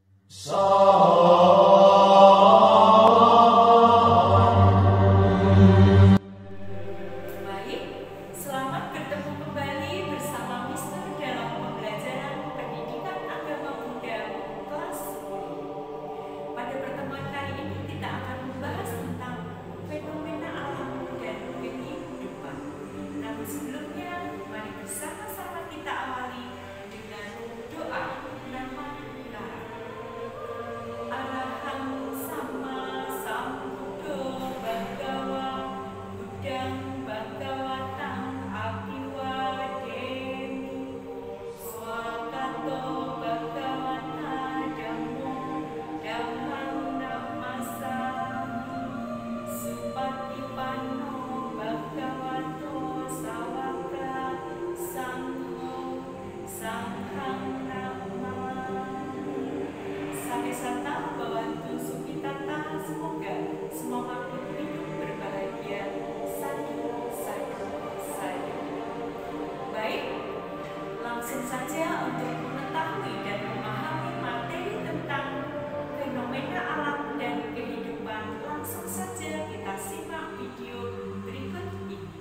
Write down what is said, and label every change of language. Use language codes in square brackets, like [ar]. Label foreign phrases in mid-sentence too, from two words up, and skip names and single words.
[id] Baik, selamat bertemu kembali bersama Mister dalam pembelajaran Pendidikan Agama Buddha kelas 10. Pada pertemuan kali ini kita akan membahas tentang fenomena alam dan kehidupan. Namun sebelumnya, mari bersama-sama kita awali dengan doa nama Buddha. [pi] Arahang Sama Sambuddho Bhagawa Buddhang Bhagawatang Abhiwademi Swakato Bhagavata Dhammo Dhammang Nammasami Supatipanno Bhagavato Sawaka Sangho Sanghang Namami. Sabe santa bawantu sukitata, [id] semoga semua makhluk hidup berbahagia. Sadu. Baik, langsung saja untuk mengetahui dan memahami materi tentang fenomena alam dan kehidupan, langsung saja kita simak video berikut ini.